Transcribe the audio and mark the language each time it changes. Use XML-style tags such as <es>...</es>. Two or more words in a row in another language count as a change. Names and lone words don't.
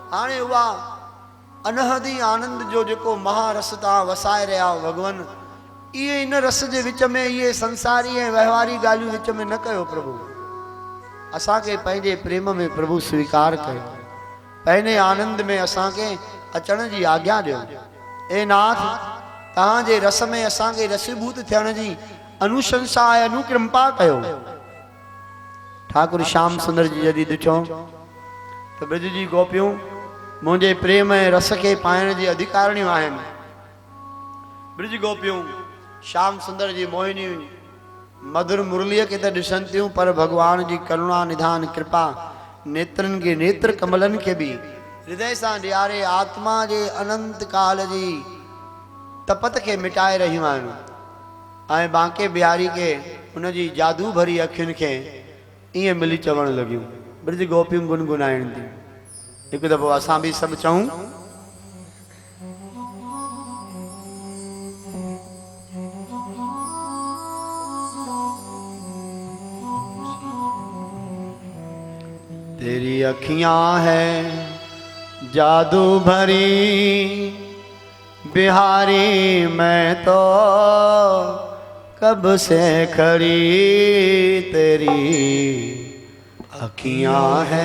<sd>प्रभु हाणे उहा अनहदी आनंद जो जेको महारस तव्हां वसाए रहिया हो भगवान, इहे इन रस जे विच में इहे संसारी ऐं वहिंवारी ॻाल्हियूं विच में न कयो प्रभु। असांखे पंहिंजे प्रेम में प्रभु स्वीकार कयो, पंहिंजे आनंद में असांखे अचण जी आज्ञा ॾियो। ए नाथ, तव्हांजे रस में असांखे रसीभूत थियण जी अनुशंसा ऐं अनुकृपा कयो। ठाकुर श्याम सुंदर जी जॾहिं ॾिठो त ब्रज जी गोपियूं मुंहिंजे प्रेम ऐं रस खे पाइण जी अधिकारिणियूं आहिनि। ब्रज गोपियूं श्याम सुंदर जी मोहिनियूं मधुर मुरलीअ खे त ॾिसनि थियूं, पर भगवान जी करुणा निधान कृपा नेत्रनि खे नेत्र कमलनि खे बि हृदय सां ॾियारे आत्मा जे अनंत काल जी तपत खे मिटाए रहियूं आहिनि। ऐं बांके बिहारी खे हुनजी जादू भरी अखियुनि खे ईअं मिली चवणु लॻियूं। ब्रज गोपियूं गुनगुनाइनि थियूं। हिकु दफ़ो असां बि सभु चऊं,</sd> <hi>तेरी अखियां है जादू भरी बिहारी, मैं तो कब से खड़ी, तेरी अखियां है</hi>